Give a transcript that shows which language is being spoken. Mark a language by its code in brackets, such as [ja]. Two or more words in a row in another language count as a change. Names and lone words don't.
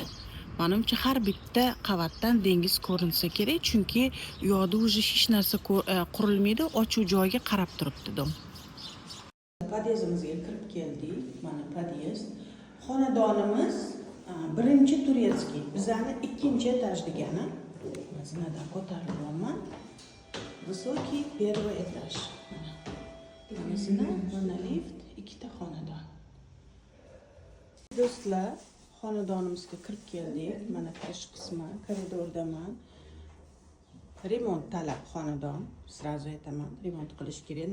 [uz] Menimcha har bitta qavatdan dengiz ko'rinsa kerak, chunki u yoqda уже hech narsa qurilmaydi, ochiq joyga qarab turibdi dom. Podyezimizga kirib keldik. Mana podyez. Xonadonimiz birinchi turetskiy, bizani ikkinchi etaj degani. Zinadan ko'tarilyapman. [ru] Высокий первый этаж. [uz] Mana zina, mana lift, ikkita xonadon. Do'stlar, xonadonimizga kirib keldik. Mana kirish qismi, koridordaman. Remont talab xonadon. Sразу aytaman, remont qilish kerak.